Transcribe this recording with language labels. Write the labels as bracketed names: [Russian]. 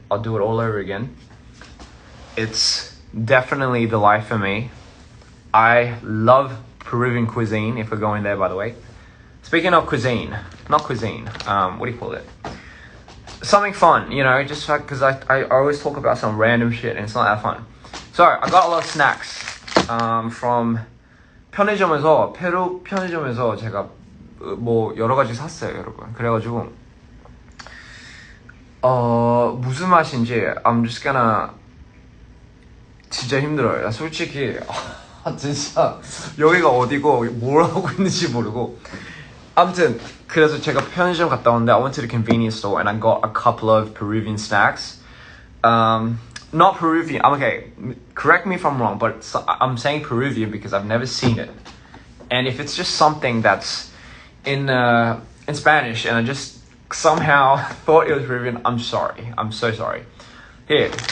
[English] I'll do it all over again. It's definitely the life for me. I love Peruvian cuisine, if we're going there, by the way. Speaking of cuisine, not cuisine, what do you call it? something fun, you know, just because I always talk about some random shit and it's not that fun. So I got a lot of snacks from [Korean] 편의점에서, 페루 편의점에서 제가 뭐 여러 가지 샀어요, 여러분. 그래가지고 무슨 맛인지 [English] I'm just gonna [Korean] 진짜 힘들어요. 솔직히 진짜 여기가 어디고 뭘 하고 있는지 모르고. 아무튼 그래서 제가 편의점 갔다 왔는데 [English] I went to the convenience store and I got a couple of Peruvian snacks. Not Peruvian. Okay, correct me if I'm wrong, but I'm saying Peruvian because I've never seen it. And if it's just something that's in Spanish and I just somehow thought it was Peruvian, I'm sorry. I'm so sorry. Here.